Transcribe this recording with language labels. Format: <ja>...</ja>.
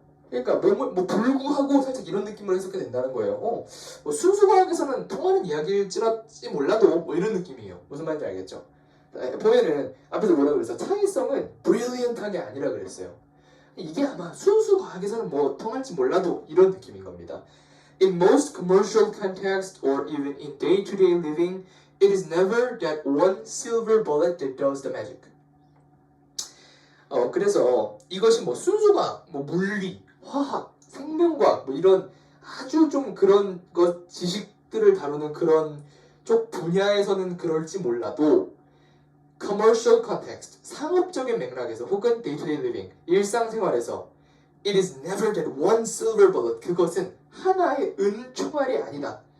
<ko>그러니까 뭐 불구하고 살짝 이런 느낌으로 해석이 된다는 거예요. 뭐 순수 과학에서는 통하는 이야기일지라지 몰라도 뭐 이런 느낌이에요. 무슨 말인지 알겠죠? 보면은 앞에서 뭐라고 그랬어? 창의성은 brilliant한 게 아니라 그랬어요. 이게 아마 순수 과학에서는 뭐 통할지 몰라도 이런 느낌인 겁니다.</ko> <en>In most commercial context or even in day-to-day living, it is never that one silver bullet that does the magic.</en> <ko>그래서 이것이 뭐 순수과학, 뭐 물리, 화학, 생명과학 뭐 이런 아주 좀 그런 것 지식들을 다루는 그런 쪽 분야에서는 그럴지 몰라도</ko> <en>commercial context,</en> <ko>상업적인 맥락에서 혹은</ko> <en>day-to-day living,</en> <ko>일상생활에서</ko> <en>it is never that one silver bullet,</en> <ko>그것은 하나의 은총알이 아니다.</ko>